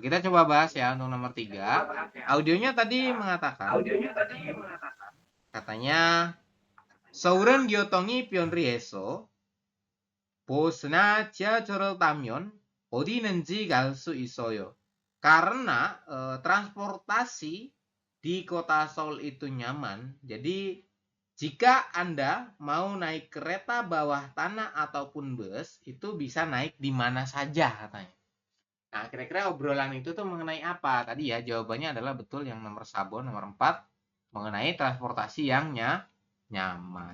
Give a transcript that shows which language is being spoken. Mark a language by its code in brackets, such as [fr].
[id] Kita coba bahas ya untuk nomor 3. Audionya tadi mengatakan katanya [ko] 서울은 교통이 편리해서 버스나 지하철을 타면 어디든지 갈 수 있어요. [id] Karena transportasi di kota Seoul itu nyaman, jadi jika Anda mau naik kereta bawah tanah ataupun bus, itu bisa naik di mana saja katanya. Nah, kira-kira obrolan itu tuh mengenai apa? Tadi ya, jawabannya adalah betul yang nomor Sabon, nomor 4, mengenai transportasi yang nyaman.